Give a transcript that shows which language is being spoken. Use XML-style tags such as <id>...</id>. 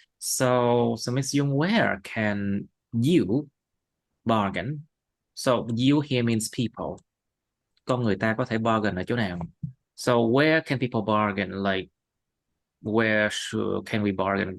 <en>So Miss Young, where can you bargain? So you here means people.</en> <vi>Con người ta có thể bargain ở chỗ nào?</vi> <en>So where can people bargain? Like where can we bargain?</en>